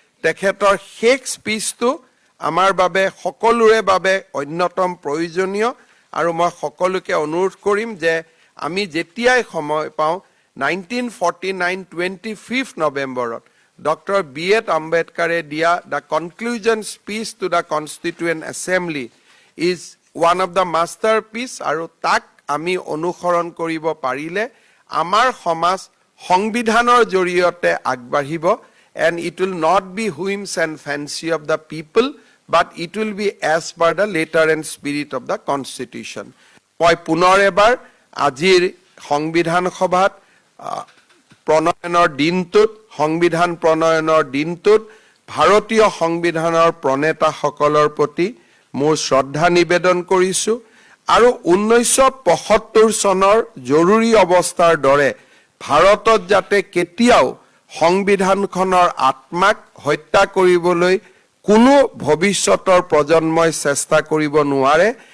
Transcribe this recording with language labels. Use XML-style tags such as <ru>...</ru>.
<as>তেখেতৰ শেষ স্পীচটো আমাৰ বাবে সকলোৰে বাবে অন্যতম প্ৰয়োজনীয়, আৰু মই সকলোকে অনুৰোধ কৰিম যে আমি যেতিয়াই সময় পাওঁ 1949 25 নৱেম্বৰত ডক্টৰ বি.এড. আম্বেদকাৰে দিয়া</as> <en>the conclusion speech to the constituent assembly is one of the masterpiece,</en> <as>আৰু তাক আমি অনুসৰণ কৰিব পাৰিলে আমাৰ সমাজ সংবিধানৰ জৰিয়তে আগবাঢ়িব।</as> <en>And it will not be whims and fancy of the people, but it will be as per the letter and spirit of the Constitution.</en> <as>মই পুনৰ এবাৰ আজিৰ সংবিধান সভাত প্ৰণয়নৰ দিনটোত, সংবিধান প্ৰণয়নৰ দিনটোত ভাৰতীয় সংবিধানৰ প্ৰণেতাসকলৰ প্ৰতি মোৰ শ্ৰদ্ধা নিবেদন কৰিছোঁ, আৰু 1975 চনৰ জৰুৰী অৱস্থাৰ দৰে ভাৰতত যাতে কেতিয়াও সংবিধানখনৰ আত্মাক হত্যা কৰিবলৈ কোনো ভৱিষ্যতৰ প্ৰজন্মই চেষ্টা কৰিব নোৱাৰে,</as>